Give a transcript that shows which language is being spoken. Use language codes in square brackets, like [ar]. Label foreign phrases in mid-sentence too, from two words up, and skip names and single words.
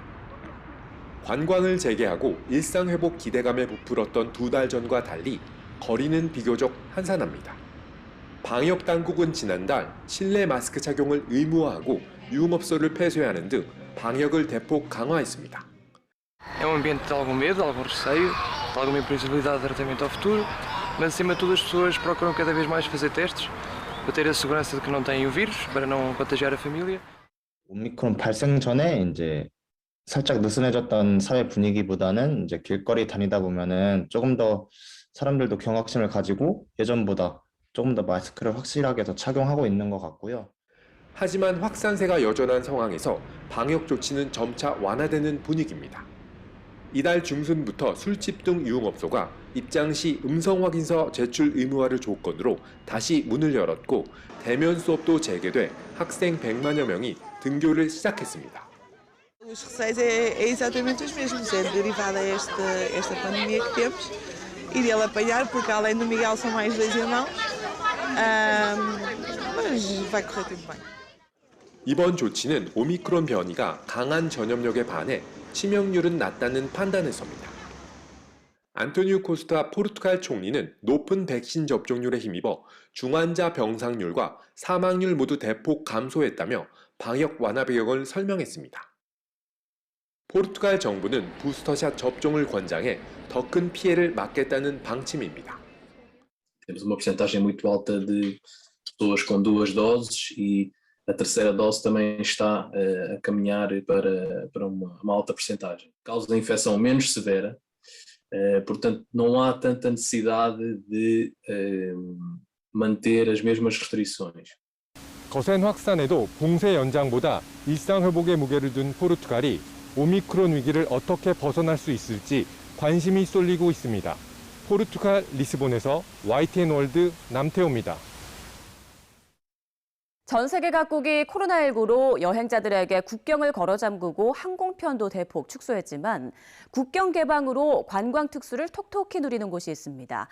[ko] 관광을 재개하고 일상 회복 기대감에 부풀었던 2달 전과 달리 거리는 비교적 한산합니다. 방역 당국은 지난달 실내 마스크 착용을 의무화하고 유흥업소를 폐쇄하는 등 방역을 대폭 강화했습니다. [pt] É ambiente de algum medo, de algum receio, de alguma imprevisibilidade de tratamento ao futuro, mas acima de tudo as pessoas procuram cada vez mais fazer testes para ter a segurança de que não têm o vírus, para não contagiar a família. [ko] 오미크론 발생 전에 이제 살짝 느슨해졌던 사회 분위기보다는 이제 길거리 다니다 보면은 조금 더 사람들도 경각심을 가지고 예전보다 조금 더 마스크를 확실하게 더 착용하고 있는 것 같고요. 하지만 확산세가 여전한 상황에서 방역 조치는 점차 완화되는 분위기입니다. 이달 중순부터 술집 등 유흥업소가 입장 시 음성 확인서 제출 의무화를 조건으로 다시 문을 열었고 대면 수업도 재개돼 학생 100만여 명이 등교를 시작했습니다. [pt] Os receios é exatamente os mesmos, é derivado a esta pandemia que temos e dele apanhar, porque além do Miguel são mais 2 irmãos, mas vai correr tudo bem. [ko] 이번 조치는 오미크론 변이가 강한 전염력에 반해 치명률은 낮다는 판단에서입니다. 안토니우 코스타 포르투갈 총리는 높은 백신 접종률에 힘입어 중환자 병상률과 사망률 모두 대폭 감소했다며 방역 완화 배경을 설명했습니다. 포르투갈 정부는 부스터샷 접종을 권장해 더 큰 피해를 막겠다는 방침입니다. [pt] Temos uma porcentagem muito alta de pessoas com 2 doses e a terceira dose também está a caminhar para uma alta porcentagem. Causa de infecção menos severa, portanto não há tanta necessidade de manter as mesmas restrições. [ko] 거센 확산에도 봉쇄 연장보다 일상 회복에 무게를 둔 포르투갈이 오미크론 위기를 어떻게 벗어날 수 있을지 관심이 쏠리고 있습니다. 포르투갈 리스본에서 YTN 월드 남태호입니다. 전 세계 각국이 코로나19로 여행자들에게 국경을 걸어 잠그고 항공편도 대폭 축소했지만 국경 개방으로 관광 특수를 톡톡히 누리는 곳이 있습니다.